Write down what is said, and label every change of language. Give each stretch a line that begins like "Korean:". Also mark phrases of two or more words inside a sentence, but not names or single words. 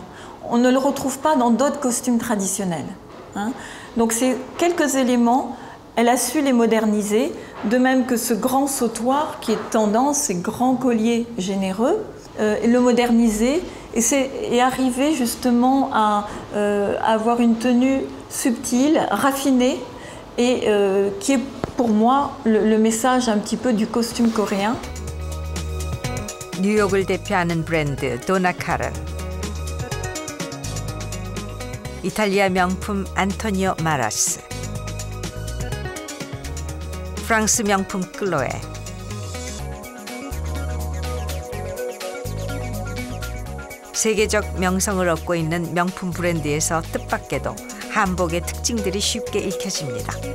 French: On ne le retrouve pas dans d'autres costumes traditionnels. Donc ces quelques éléments, elle a su les moderniser, de même que ce grand sautoir qui est tendance, ces grands colliers généreux, le moderniser et arriver justement à avoir une tenue subtile, raffinée et qui est pour moi le message un petit peu du costume coréen.
Korean: 뉴욕을 대표하는 브랜드 도나 카런, 이탈리아 명품 안토니오 마라스, 프랑스 명품 클로에, 세계적 명성을 얻고 있는 명품 브랜드에서 뜻밖에도 한복의 특징들이 쉽게 읽혀집니다.